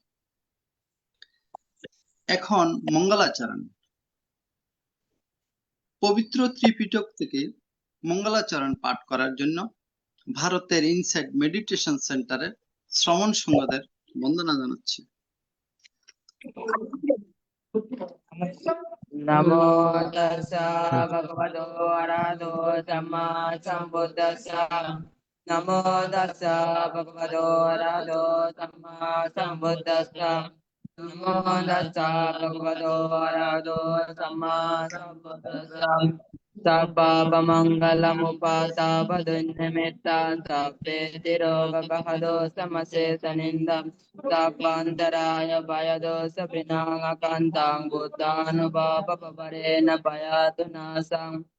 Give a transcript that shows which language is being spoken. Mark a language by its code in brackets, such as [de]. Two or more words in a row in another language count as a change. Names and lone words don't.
[bn] এখন মঙ্গলাচরণ। পবিত্র ত্রিপিটক থেকে মঙ্গলাচরণ পাঠ করার জন্য ভারতের ইনসাইড মেডিটেশন সেন্টারের শ্রমণ সংঘদের বন্দনা জানাচ্ছি। [pi] নমো তাস্সা ভগবতো আরহাতো সাম্মা সম্বুদ্ধাস্সা। নমো তাস্সা ভগবতো আরহাতো সাম্মা সম্বুদ্ধাস্সা। নমো তাস্সা ভগবতো আরহাতো সাম্মা সম্বুদ্ধাস্সা। सर्वमङ्गलमुपसावधुन्निमित्तां सप्तेतिरोगहदोषमशेषनिन्दं तापान्तराय भयदोषविनाशकान्तां बुद्धानुभावपरेण भयातु नाशम्।